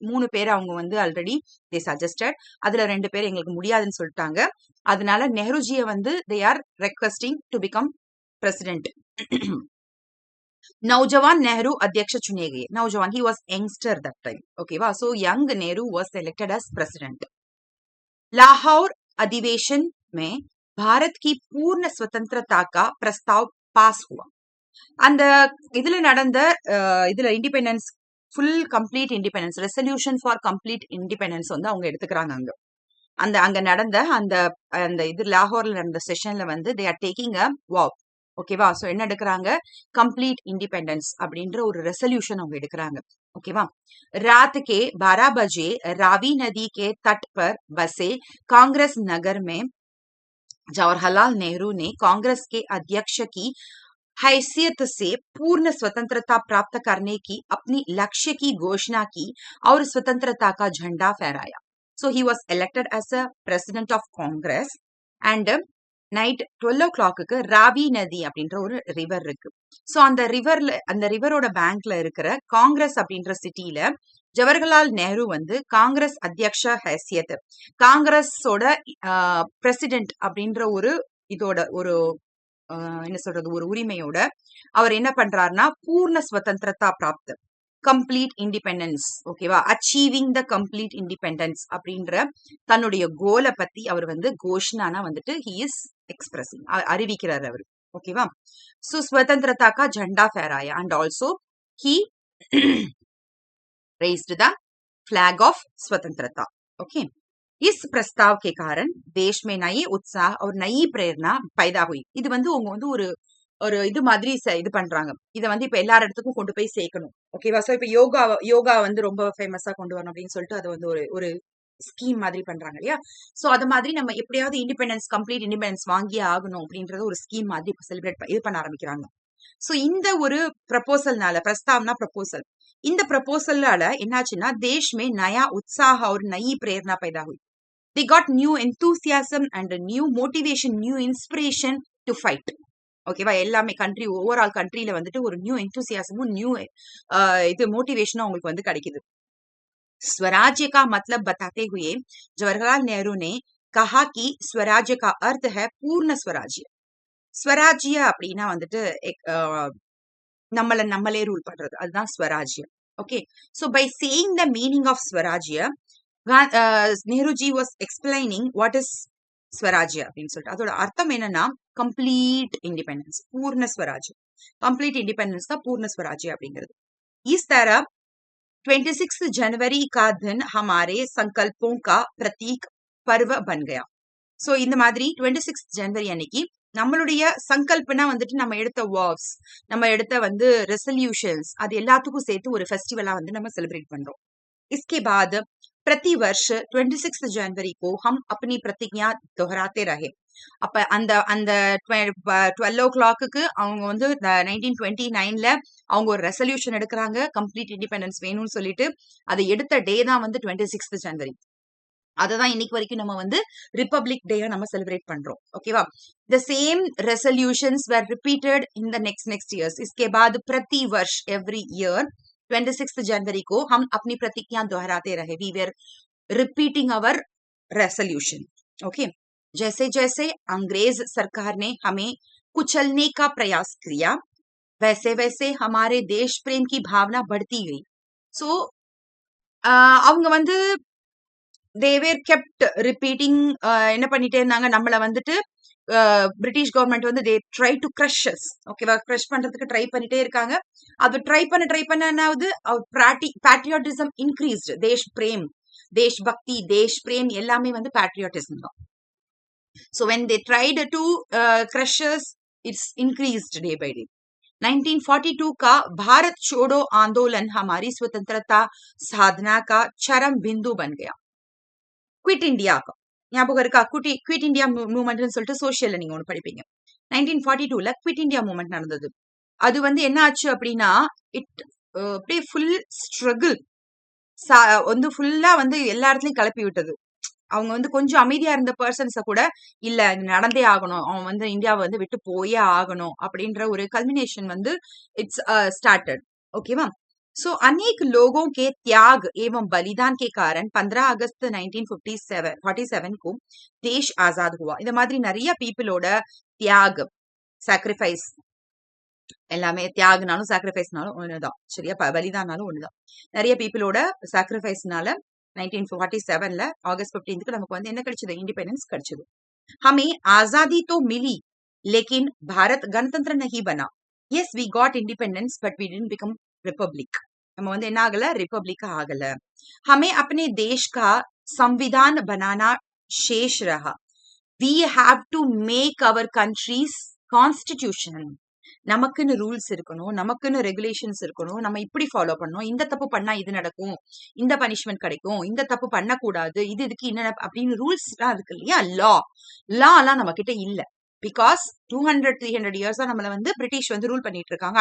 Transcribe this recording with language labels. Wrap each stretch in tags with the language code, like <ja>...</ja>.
<ta>3 பேர் அவங்க வந்து ஆல்ரெடி</ta> <en>they suggested.</en> <ta>அதுல 2 பேர் எங்களுக்கு முடியாதுன்னு சொல்லிட்டாங்க. அதனால நெஹ்ரு ஜியை வந்து</ta> <en>they are requesting to become president.</en> <hi>नौजवान नेहरू अध्यक्ष चुने गए.</hi> <en>नौजवान, he was youngster that time. Okay, wow. So young Nehru was selected as president.</en> <hi>Lahore अधिवेशन में भारत की पूर्ण स्वतंत्रता का प्रस्ताव पास हुआ.</hi> <ta>அந்த இதுல நடந்த இதுல independence, full complete independence, resolution for complete independence வந்து அவங்க எடுத்துக்கிறாங்க. அங்க நடந்த அந்த இது லாகோர்ல நடந்த செஷன்ல வந்து</ta> <en>they are taking a vow.</en> <ta>ஓகேவா? சோ என்ன எடுக்கிறாங்க? கம்ப்ளீட் இண்டிபெண்டன்ஸ் அப்படின்ற ஒரு ரெசல்யூஷன் அவங்க எடுக்கிறாங்க. ओकेवा?</ta> <hi>रात के 12 बजे रावी नदी के तट पर बसे कांग्रेस नगर में जवाहरलाल नेहरू ने कांग्रेस के अध्यक्ष की हैसियत से पूर्ण स्वतंत्रता प्राप्त करने की अपनी लक्ष्य की घोषणा की और स्वतंत्रता का झंडा फहराया.</hi> <en>So he was elected as a president of Congress and night 12 o'clock</en> <ta>ராவி நதி அப்படின்ற ஒரு ரிவர் இருக்கு. ஸோ அந்த ரிவரோட பேங்க்ல இருக்கிற காங்கிரஸ் அப்படின்ற சிட்டியில ஜவஹர்லால் நேரு வந்து காங்கிரஸ் அத்தியக்ஷ ஹைசியத், காங்கிரஸோட பிரசிடென்ட் அப்படின்ற ஒரு இதோட ஒரு என்ன சொல்றது ஒரு உரிமையோட அவர் என்ன பண்றாருன்னா</ta> <hi>பூர்ண சுதந்திரதா பிராப்த</hi> <ta>கம்ப்ளீட் இண்டிபெண்டன்ஸ், ஓகேவா,</ta> <en>achieving the complete independence</en> <ta>அப்படின்ற தன்னுடைய கோலை பத்தி அவர் வந்து கோஷ்னானா வந்துட்டு</ta> <en>he is expressing,</en> <ta>அறிவிக்கிறார் அவர், ஓகேவா.</ta> <en>so</en> <hi>स्वतंत्रता का झंडा फहराया</hi> <en>and also he raised the flag of स्वतंत्रता.</en> <hi>ओके, इस प्रस्ताव के कारण देश में नए उत्साह और नई प्रेरणा पैदा हुई.</hi> <ta>இது வந்து அவங்க வந்து ஒரு இது மாதிரி இது பண்றாங்க. இதை வந்து இப்ப எல்லா இடத்துக்கும் கொண்டு போய் சேர்க்கணும், ஓகேவா. ஸோ இப்ப யோகா வந்து ரொம்ப ஃபேமஸா கொண்டு வரணும் அப்படின்னு சொல்லிட்டு அதை வந்து ஒரு ஸ்கீம் மாதிரி பண்றாங்க இல்லையா. சோ அது மாதிரி நம்ம எப்படியாவது இண்டிபெண்டன்ஸ், கம்ப்ளீட் இண்டிபெண்டன்ஸ் வாங்கியே ஆகணும் அப்படின்றது ஒரு ஸ்கீம் மாதிரி செலிப்ரேட் இது பண்ண ஆரம்பிக்கிறாங்க. சோ இந்த ஒரு ப்ரப்போசல்னால, பிரஸ்தாவ்னா ப்ரப்போசல், இந்த ப்ரப்போசல்லால என்னாச்சுன்னா</ta> <hi>தேஷ் மே நயா உற்சாக और नई प्रेरणा पैदा हुई.</hi> <en>They got new enthusiasm and a new motivation, new inspiration to fight.</en> <ta>ஓகேவா, எல்லாமே கண்ட்ரி ஓவரால் கண்ட்ரியில வந்துட்டு ஒரு நியூ எந்தூசியாசமும் நியூ இது மோட்டிவேஷனும் அவங்களுக்கு வந்து கிடைக்குது.</ta> <hi>स्वराज्य का मतलब बताते हुए जवाहरलाल नेहरू ने कहा कि स्वराज्य का अर्थ है पूर्ण स्वराज्य.</hi> <ta>स्वराज्य அப்படின்னா வந்துட்டு நம்மளே ரூல் பண்றது, அதுதான் ஸ்வராஜ்யம்.</ta> <en>okay, so by saying the meaning of ஸ்வராஜ்ய Nehruji was explaining what is ஸ்வராஜ்ய</en> <ta>அப்படின்னு சொல்லிட்டு அதோட அர்த்தம் என்னன்னா கம்ப்ளீட் இண்டிபெண்டன்ஸ், பூர்ண ஸ்வராஜ்யம். கம்ப்ளீட் இண்டிபெண்டன்ஸ் தான் பூர்ண ஸ்வராஜ்ய அப்படிங்கிறது.</ta> <hi>इस तरह 26 जनवरी का दिन हमारे संकल्पों का प्रतीक पर्व बन गया.</hi> <ta>சோ இந்த மாதிரி 26 ஜனவரி அன்னைக்கு நம்மளுடைய சங்கல்பனா வந்துட்டு நம்ம எடுத்த வார்ஸ், நம்ம எடுத்த வந்து ரெசல்யூஷன்ஸ், அது எல்லாத்துக்கும் சேர்த்து ஒரு ஃபெஸ்டிவலா வந்து நம்ம செலிப்ரேட் பண்றோம்.</ta> <hi>इसके बाद प्रति वर्ष 26 जनवरी को हम अपनी प्रतिज्ञा दोहराते रहे.</hi> <ta>அப்ப அந்த அந்த 12 o'clock அவங்க வந்து 1929ல அவங்க ஒரு ரெசல்யூஷன் எடுக்கிறாங்க, கம்ப்ளீட் இண்டிபெண்டன்ஸ் வேணும்னு சொல்லிட்டு. அதை எடுத்த டே தான் வந்து 26 ஜனவரி. அததான் இன்னைக்கு வரைக்கும் நம்ம வந்து ரிபப்ளிக் டே நம்ம செலிப்ரேட் பண்றோம், ஓகேவா.</ta> <en>The same resolutions were repeated in the next years.</en> <hi>इसके बाद प्रति वर्ष</hi> <en>every year</en> <hi>26 जनवरी को हम अपनी प्रतिज्ञा दोहराते रहे.</hi> <en>We were repeating our resolution.</en> <hi>Okay, जैसे जैसे अंग्रेज सरकार ने हमें कुचलने का प्रयास किया वैसे वैसे हमारे देश प्रेम की भावना बढ़ती गई.</hi> <ta>सो அவங்க வந்து</ta> <en>they were kept repeating,</en> <ta>என்ன பண்ணிட்டே இருந்தாங்க, நம்மள வந்துட்டு பிரிட்டிஷ் கவர்மெண்ட் வந்து</ta> <en>they try to crush us,</en> <ta>ஓகேவா, crush பண்றதுக்கு ட்ரை பண்ணிட்டே இருக்காங்க. அது ட்ரை பண்ண என்னாவது</ta> <en>patriotism increased.</en> <ta>Desh frame, Desh பக்தி, தேஷ் பிரேம் எல்லாமே வந்து patriotism தான்.</ta> <en>So when they tried to crush us, it's increased day by day.</en> <hi>1942 का भारत छोड़ो आंदोलन हमारी स्वतंत्रता साधना का चरम बिंदु बन गया.</hi> <ta>குவிட் இண்டியா ஞாபகம் இருக்கா? குவிட் இண்டியா மூவ்மெண்ட்னு சொல்லிட்டு சோஷியல்ல நீங்க ஒன்று படிப்பீங்க. 1942ல குவிட் இண்டியா மூவ்மெண்ட் நடந்தது. அது வந்து என்ன ஆச்சு அப்படின்னா அப்படியே ஃபுல் ஸ்ட்ரகிள் வந்து ஃபுல்லா வந்து எல்லா இடத்துலயும் கிளப்பி விட்டது. அவங்க வந்து கொஞ்சம் அமைதியா இருந்த பர்சன்ஸ கூட இல்ல நடந்தே ஆகணும், அவன் வந்து இந்தியாவை வந்து விட்டு போயே ஆகணும் அப்படின்ற ஒரு கல்மினேஷன் வந்து</ta> <en>it's started,</en> <ta>ஓகேவா.</ta> <hi>सो अनेक लोगों के त्याग एवं बलिदान के कारण 15 अगस्त 1947 को देश आजाद हुआ.</hi> <ta>இந்த மாதிரி நிறைய பீப்புளோட தியாக், சாக்ரிஃபைஸ், எல்லாமே தியாகனாலும் சாக்ரிஃபைஸ்னாலும் ஒண்ணுதான், சரியா, பலிதானாலும் ஒண்ணுதான். நிறைய பீப்புளோட சாக்ரிஃபைஸ்னால 1947ல ஆகஸ்ட் 15க்கு நமக்கு வந்து என்ன கிடைச்சது, இண்டிபெண்டன்ஸ் கிடைச்சது.</ta> <hi>हमें आजादी तो मिली लेकिन भारत गणतंत्र नहीं बना.</hi> <en>Yes, we got independence but we didn't become republic.</en> <ta>நம்ம வந்து என்ன ஆகல, रिपब्लिक ஆகல.</ta> <hi>हमें अपने देश का संविधान बनाना शेष रहा.</hi> <en>We have to make our country's constitution.</en> <ta>நமக்குன்னு ரூல்ஸ் இருக்கணும், நமக்குன்னு ரெகுலேஷன்ஸ் இருக்கணும், நம்ம இப்படி ஃபாலோ பண்ணணும், இந்த தப்பு பண்ணா இது நடக்கும், இந்த பனிஷ்மெண்ட் கிடைக்கும், இந்த தப்பு பண்ணக்கூடாது, இதுக்கு என்ன அப்படின்னு ரூல்ஸ் எல்லாம் இருக்கு இல்லையா. லா எல்லாம் நம்ம கிட்ட இல்ல. பிகாஸ் 200-300 இயர்ஸா நம்மள வந்து பிரிட்டிஷ் வந்து ரூல் பண்ணிட்டு இருக்காங்க.</ta>